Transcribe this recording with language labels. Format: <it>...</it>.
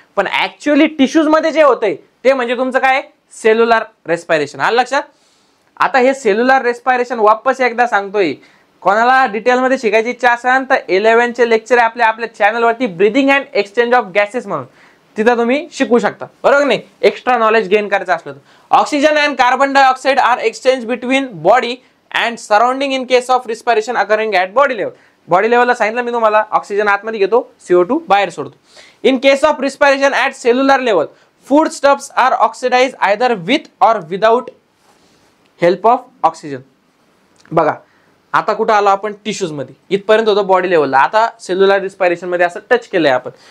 <mr>पण actually tissues मध्ये जे होतंय ते म्हणजे तुमचं काय? Cellular respiration. आलं लक्षात? आता हे सेल्युलर रेस्पिरेशन वापस एकदा सांगतोय. कोणाला डिटेलमध्ये शिकायची इच्छा असेल तर 11 चे लेक्चर आहे आपल्या चॅनलवरती, breathing and exchange of gases म्हणून, तिथं तुम्ही शिकू शकता बरोबर नाही, एक्स्ट्रा नॉलेज गेन करायचं असलं तर.</mr> <en>Oxygen and carbon dioxide are exchange between body and surrounding in case of respiration occurring at body level.</en> <mr>Body लेवलला सांगितलं मी तुम्हाला, ऑक्सिजन आतमध्ये घेतो, CO2 बाहेर सोडतो.</mr> <en>In case of respiration at cellular level, food stuffs are oxidise either with or without help of oxygen.</en> <mr>बघा आता कुठं आलो आपण? टिश्यूज मध्ये. इथपर्यंत होतं बॉडी लेवलला. आता सेल्युलर रिस्पिरेशन मध्ये असं टच केलंय आपण.</mr>